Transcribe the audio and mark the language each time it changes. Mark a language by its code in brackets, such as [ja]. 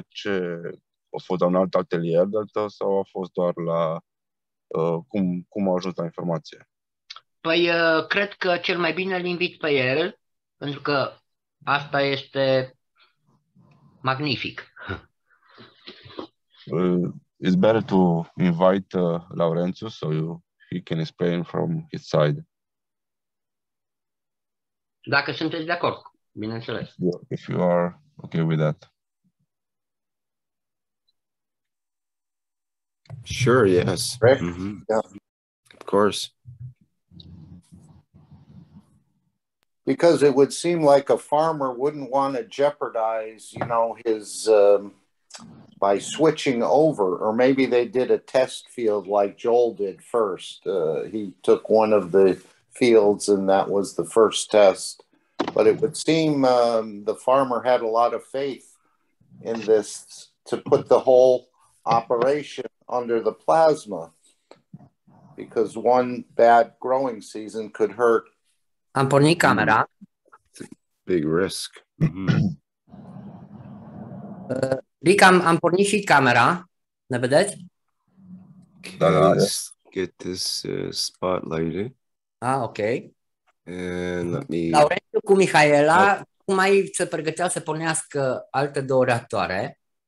[ro] Ce a fost la un alt atelier sau a fost doar la cum a ajuns la informație? Păi, cred că cel mai bine îl invit pe el, pentru că asta este magnific. [en] It's better to invite Laurențiu so he can explain from his side. [ro] Dacă sunteți de acord, bineînțeles. [en] Yeah, if you are okay with that. Sure, yes. Right? Mm-hmm. Yeah. Of course. Because it would seem like a farmer wouldn't want to jeopardize, his by switching over, or maybe they did a test field like Joel did first. He took one of the fields and that was the first test. But it would seem the farmer had a lot of faith in this to put the whole operation under the plasma, because one bad growing season could hurt. [ro] Am pornit camera. [en] Big risk. [ro] Rick, am pornit și camera. Ne vedeți? [en] Okay, let's get this spotlighted. Ok. And let me... [ro] Laurențiu cu Mihaela, cum mai se pregăteau să pornească alte două reactoare.